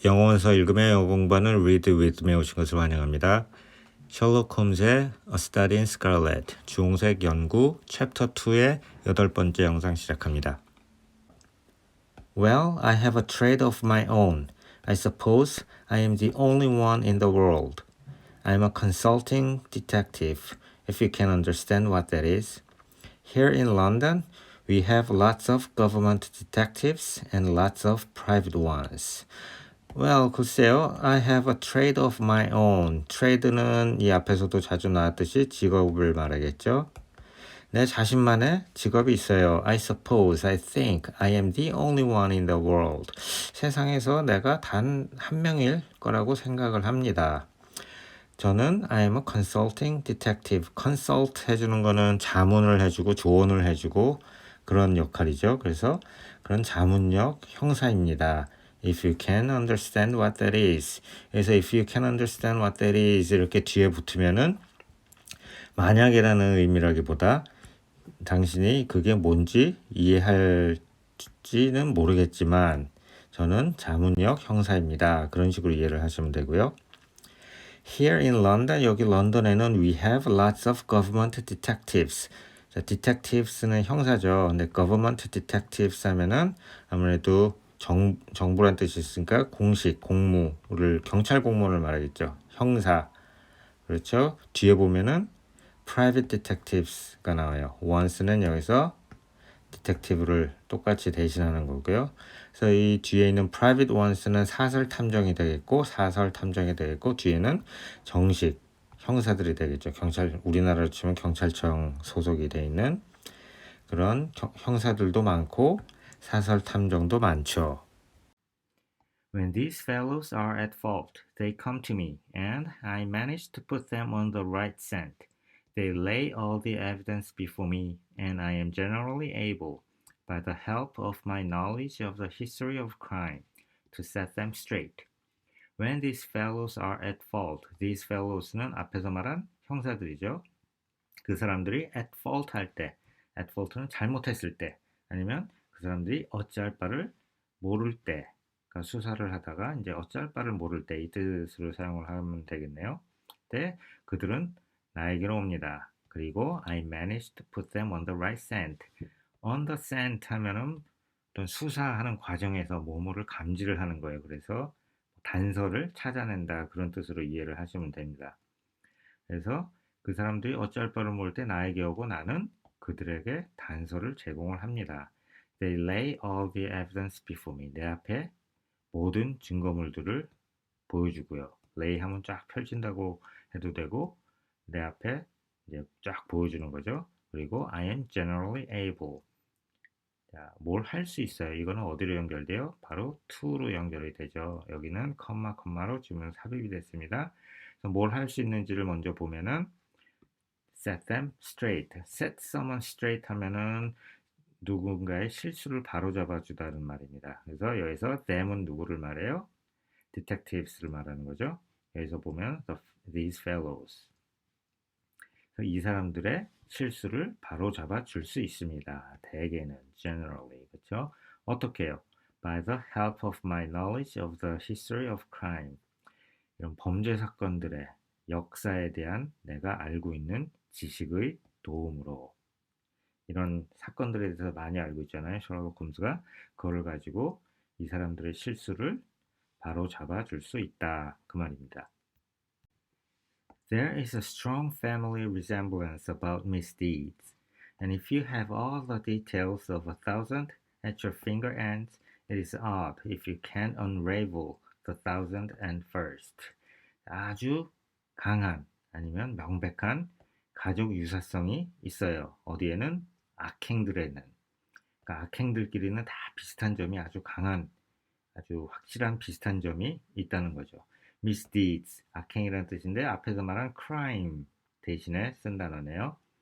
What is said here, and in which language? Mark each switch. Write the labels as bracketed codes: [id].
[ko] 영어원서 읽으며 영어 공부하는 Read With에 오신 것을 환영합니다. 셜록 홈즈의 A Study in Scarlet 주홍색 연구 챕터 2의 8번째 영상 시작합니다. [en] Well, I have a trade of my own. I suppose I am the only one in the world. I'm a consulting detective, if you can understand what that is. Here in London, we have lots of government detectives and lots of private ones. Well, [ko] 글쎄요. [en] I have a trade of my own. [ko] trade는 이 앞에서도 자주 나왔듯이 직업을 말하겠죠. 내 자신만의 직업이 있어요. [en] I suppose, I think, I am the only one in the world. [ko] 세상에서 내가 단 한 명일 거라고 생각을 합니다. 저는 [en] I am a consulting detective. [ko] consult 해주는 거는 자문을 해주고 조언을 해주고 그런 역할이죠. 그래서 그런 자문력 형사입니다. [en] If you can understand what that is. [ko] 그래서 [en] if you can understand what that is [ko] 이렇게 뒤에 붙으면은 만약이라는 의미라기보다 당신이 그게 뭔지 이해할지는 모르겠지만 저는 자문력 형사입니다. 그런 식으로 이해를 하시면 되고요. [en] Here in London, [ko] 여기 런던에는 [en] we have lots of government detectives. [ko] 자, detectives는 형사죠. 근데 [en] government detectives [ko] 하면은 아무래도 정부란 뜻이 있으니까 공식, 공무를, 경찰 공무원을 말하겠죠. 형사. 그렇죠. 뒤에 보면은 [en] private detectives [ko] 가 나와요. once는 여기서 detective를 똑같이 대신하는 거고요. 그래서 이 뒤에 있는 [en] private ones [ko] 는 사설 탐정이 되겠고 사설 탐정이 되겠고 뒤에는 정식 형사들이 되겠죠. 경찰 우리나라로 치면 경찰청 소속이 돼 있는 그런 형사들도 많고 사설 탐정도 많죠. [en] When these fellows are at fault, they come to me, and I manage to put them on the right scent. They lay all the evidence before me, and I am generally able, by the help of my knowledge of the history of crime, to set them straight. When these fellows are at fault, these fellows는 [ko] 앞에서 말한 형사들이죠. 그 사람들이 [en] at fault [ko] 할 때, at fault는 잘못했을 때, 아니면 그 사람들이 어찌할 바를 모를 때, 그러니까 수사를 하다가 이제 어찌할 바를 모를 때 이 뜻으로 사용을 하면 되겠네요. 때 그들은 나에게로 옵니다. 그리고 [en] I managed to put them on the right scent. on the scent [ko] 하면은 어떤 수사하는 과정에서 뭐뭐를 감지를 하는 거예요. 그래서 단서를 찾아낸다 그런 뜻으로 이해를 하시면 됩니다. 그래서 그 사람들이 어찌할 바를 모를 때 나에게 오고 나는 그들에게 단서를 제공을 합니다. [en] They lay all the evidence before me. [ko] 내 앞에 모든 증거물들을 보여주고요. lay 하면 쫙 펼친다고 해도 되고 내 앞에 이제 쫙 보여주는 거죠. 그리고 [en] I am generally able. [ko] 자, 뭘 할 수 있어요. 이거는 어디로 연결돼요? 바로 to로 연결이 되죠. 여기는 컴마로 지금 삽입이 됐습니다. 그래서 뭘 할 수 있는지를 먼저 보면은 [en] set them straight. set someone straight [ko] 하면은 누군가의 실수를 바로잡아 주다는 말입니다. 그래서 여기서 them은 누구를 말해요? detectives를 말하는 거죠. 여기서 보면 [en] these fellows. [ko] 이 사람들의 실수를 바로잡아 줄 수 있습니다. 대개는 generally 그렇죠? 어떻게 해요? [en] By the help of my knowledge of the history of crime. [ko] 이런 범죄 사건들의 역사에 대한 내가 알고 있는 지식의 도움으로 이런 사건들에 대해서 많이 알고 있잖아요. 셜록 홈즈가 그거를 가지고 이 사람들의 실수를 바로 잡아줄 수 있다 그 말입니다. [en] There is a strong family resemblance about misdeeds, and if you have all the details of 1,000 at your finger ends, it is odd if you can't unravel the 1,001st. [ko] 아주 강한 아니면 명백한 가족 유사성이 있어요. 어디에는? 악행들에는. 그러니까 악행들끼리는 다 비슷한 점이 아주 강한, 아주 확실한 비슷한 점이 있다는 거죠. misdeeds, 악행이라는 뜻인데 앞에서 말한 crime 대신에 쓴 단어네요.